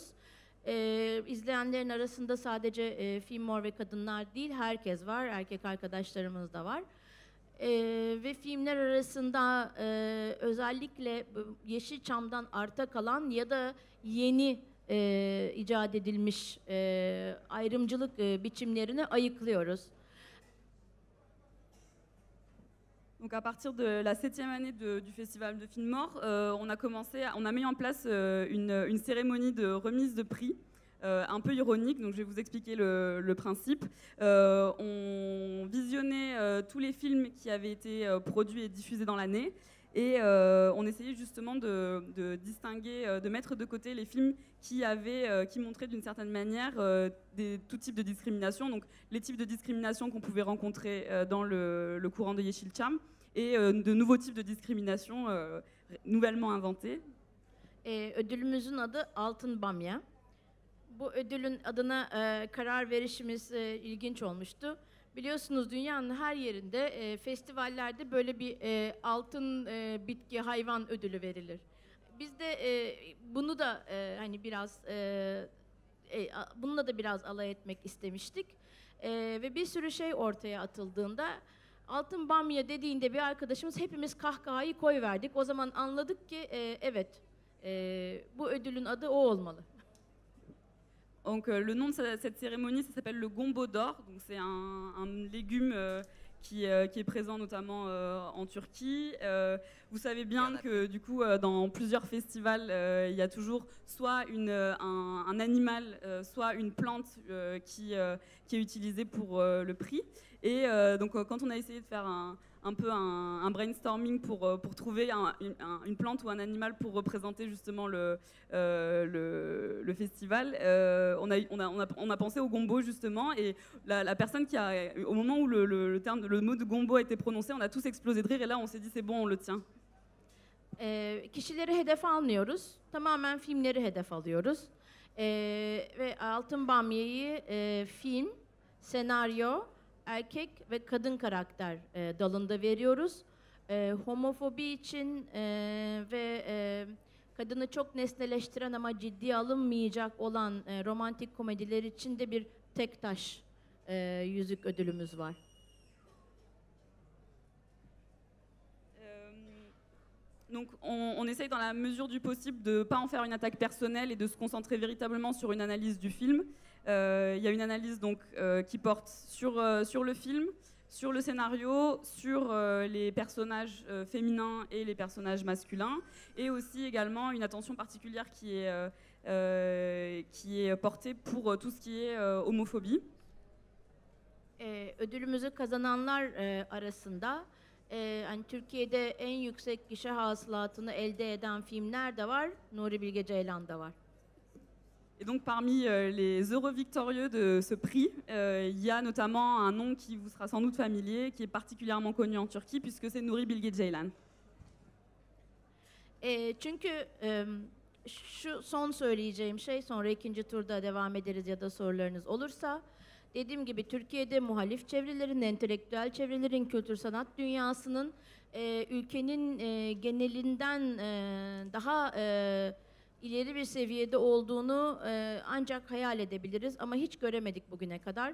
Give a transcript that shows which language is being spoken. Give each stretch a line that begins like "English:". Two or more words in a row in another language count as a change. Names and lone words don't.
Turkish: İzleyenlerin arasında sadece Filmmor ve kadınlar değil, herkes var, erkek arkadaşlarımız da var. Ve filmler arasında özellikle Yeşilçam'dan arta kalan ya da yeni icat edilmiş ayrımcılık biçimlerini ayıklıyoruz.
French: Donc à partir de la 7e année du Festival de Filmmor, on a mis en place une cérémonie de remise de prix. Un peu ironique, donc je vais vous expliquer le principe. On visionnait tous les films qui avaient été produits et diffusés dans l'année, Et on essayait justement de distinguer, de mettre de côté les films qui montraient d'une certaine manière tout type de discrimination, donc les types de discrimination qu'on pouvait rencontrer dans le courant de Yeşilçam, et de nouveaux types de discrimination nouvellement inventés.
Turkish: Ödülümüzün adı Altın Bamya. Bu ödülün adına karar verişimiz ilginç olmuştu. Biliyorsunuz dünyanın her yerinde festivallerde böyle bir altın bitki hayvan ödülü verilir. Biz de bunu da hani biraz bununla da biraz alay etmek istemiştik. Ve bir sürü şey ortaya atıldığında Altın Bamya dediğinde bir arkadaşımız hepimiz kahkahayı koyverdik. O zaman anladık ki evet bu ödülün adı o olmalı.
French: Donc le nom de cette cérémonie, ça s'appelle le gombo d'or. Donc c'est un légume qui est présent notamment en Turquie. Vous savez bien que du coup, dans plusieurs festivals, il y a toujours soit un animal, soit une plante qui est utilisée pour le prix. Et donc quand on a essayé de faire un peu un brainstorming pour trouver une plante ou un animal pour représenter justement le festival, on a pensé au gombo justement, et la personne au moment où le mot de gombo a été prononcé, on a tous explosé de rire, et là on s'est dit c'est bon, on le tient.
Turkish: Kişileri hedef almıyoruz, tamamen filmleri hedef alıyoruz ve Altın Bamya'yı film, senaryo, erkek ve kadın karakter dalında veriyoruz. Homofobi için ve kadını çok nesneleştiren ama ciddiye alınmayacak olan romantik komediler için de bir tek taş yüzük ödülümüz var.
French: Donc on essaye dans la mesure du possible de ne pas en faire une attaque personnelle et de se concentrer véritablement sur une analyse du film. Il y a une analyse donc, qui porte sur le film, sur le scénario, sur les personnages féminins et les personnages masculins, et aussi également une attention particulière qui est portée pour tout ce qui est homophobie.
Turkish: Ödülümüzü kazananlar arasında hani Türkiye'de en yüksek gişe hasılatını elde eden filmler de var, Nuri Bilge Ceylan da var.
French: Et donc parmi les heureux victorieux de ce prix, il y a notamment un nom qui vous sera sans doute familier, qui est particulièrement connu en Turquie, puisque c'est Nuri Bilge Ceylan.
Turkish: Çünkü şu son söyleyeceğim şey, sonra ikinci turda devam ederiz ya da sorularınız olursa. Dediğim gibi Türkiye'de muhalif çevrelerin, entelektüel çevrelerin, kültür sanat dünyasının ülkenin genelinden daha ileri bir seviyede olduğunu ancak hayal edebiliriz ama hiç göremedik bugüne kadar.